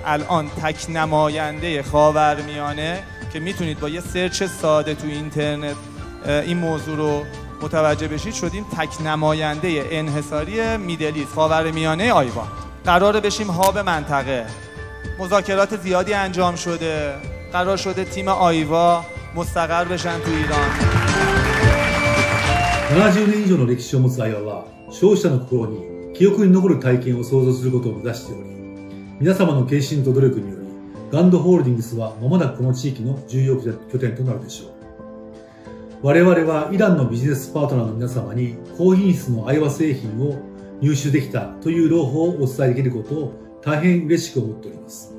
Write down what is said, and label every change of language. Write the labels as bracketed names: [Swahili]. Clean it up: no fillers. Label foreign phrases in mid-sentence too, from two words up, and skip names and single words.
[Persian] الان تک نماینده خاورمیانه که میتونید با یه سرچ ساده تو اینترنت این موضوع رو متوجه بشید شدیم تک نماینده انحصاری میدلیست خاورمیانه آیوا. قراره بشیم هاب منطقه. مذاکرات زیادی انجام شده، قرار شده تیم آیوا مستقر بشن تو ایران. [Japanese] 70 年以上の歴史を持つアイワは消費者の心に記憶に残る体験を創造することを目指しており、皆様の献身と努力によりガンドホールディングスは間もなくこの地域の重要拠点となるでしょう。我々はイランのビジネスパートナーの皆様に高品質のアイワ製品を入手できたという朗報をお伝えできることを大変嬉しく思っております。